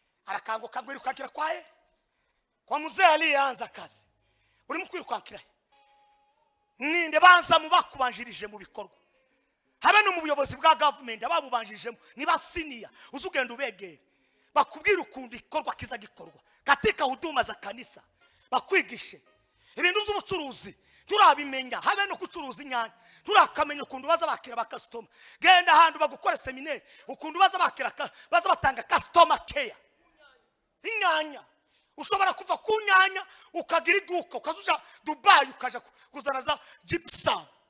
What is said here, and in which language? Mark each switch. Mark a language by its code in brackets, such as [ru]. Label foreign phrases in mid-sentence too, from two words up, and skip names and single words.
[rw] arakanguka ngo irukakira [sw] kwa muzee alianza kazi. [rw] Urimo kwirukankira ninde banza mu bakubanjirije mu bikorwa, habe no mu buyobozi bwa government ababubanjijemo ni basiniya, uzugenda ubegere bakubwira ukundi ikorwa kiza gikorwa [sw] katika huduma za kanisa, [rw] bakwigishe ibintu by'ubucuruzi turabimenya, habe no kucuruza inyanya turakamenya ukundu baza bakira ba customer. Genda handu bagukora seminaire ukundu baza bakira baza batanga [en] customer care. [rw] Inyanya ushobora kuva ku nyanya ukagira iduka ukazuja Dubai ukaja kuzana za gypsum.